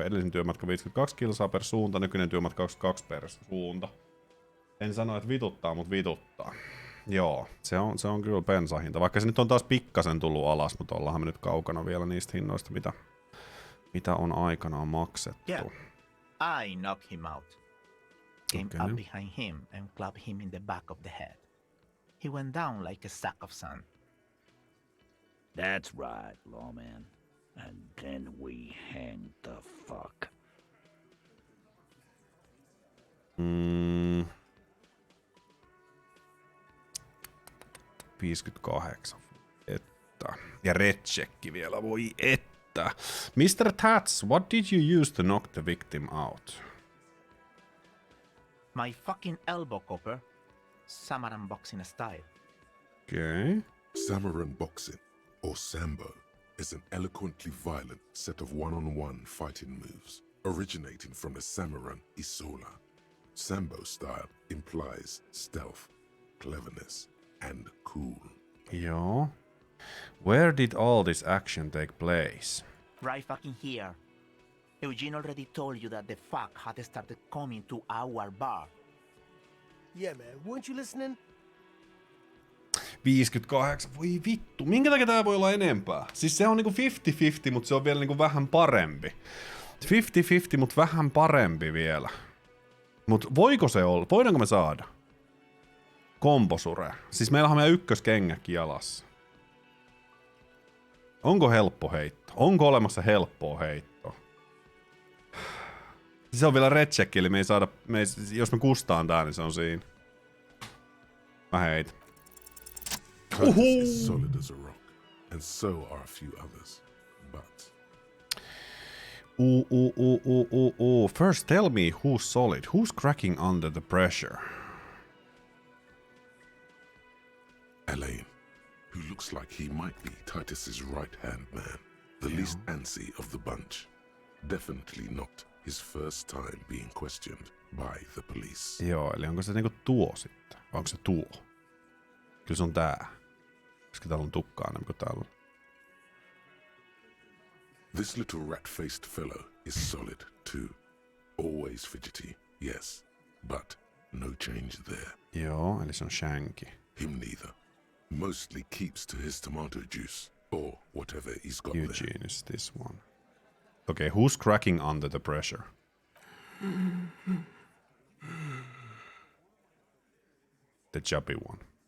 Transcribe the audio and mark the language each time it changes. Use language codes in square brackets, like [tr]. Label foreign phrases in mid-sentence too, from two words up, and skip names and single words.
[fi] Edellisen työmatka 52 kilsaa per suunta, nykyinen työmatka 22 per suunta. En sano, että vituttaa, mutta vituttaa. Joo, se on kyllä bensahinta. Vaikka se nyt on taas pikkasen tullut alas, mutta ollaanhan me nyt kaukana vielä niistä hinnoista, mitä on aikanaan maksettu. [en] Yeah. I knocked him out. Came up behind him and clubbed him in the back of the head. He went down like a sack of sand. That's right, lawman. And then we hanged the fuck. [fi] 58. Että. Ja redchecki vielä, voi että. [en] Mr. Tats, what did you use to knock the victim out? My fucking elbow, copper. Samaran boxing style. Okay. Samaran boxing, or Sambo, is an eloquently violent set of one-on-one fighting moves, originating from the Samaran Isola. Sambo style implies stealth, cleverness, and cool. [fi] Joo. [en] Where did all this action take place? Right fucking here. Eugene already told you that the fuck had started coming to our bar. Yeah, man. Weren't you listening? [fi] 58. Voi vittu. Minkä takia tää voi olla enempää? Siis se on niinku 50-50, mutta se on vielä niinku vähän parempi. 50-50, mutta vähän parempi vielä. Mut voiko se olla? Voidaanko me saada? Komposure. Siis meillä on meidän ykköskengäkin jalassa. Onko helppo heitto? Onko olemassa helppoa heittoa? Se on vielä redcheck, eli me ei saada, jos me kustaan tää, niin se on siinä. Mä heitän. [en] Is solid as a rock, and so are a few others. But First tell me who's solid, who's cracking under the pressure. Elaine, who looks like he might be Titus's right-hand man, the least antsy of the bunch. Definitely not his first time being questioned by the police. [fi] Joo, eli onko se niinku tuo sitten? Vai onko se tuo? Kyllä se on tää. Koska täällä on tukkaa enemmän kuin täällä. [en] This little rat-faced fellow is solid too. Always fidgety, yes, but no change there. [fi] Joo, eli se on shanky. [en] Him neither. Mostly keeps to his tomato juice, or whatever he's got Eugene there. is this one. Okay, who's cracking under the pressure? The chubby one.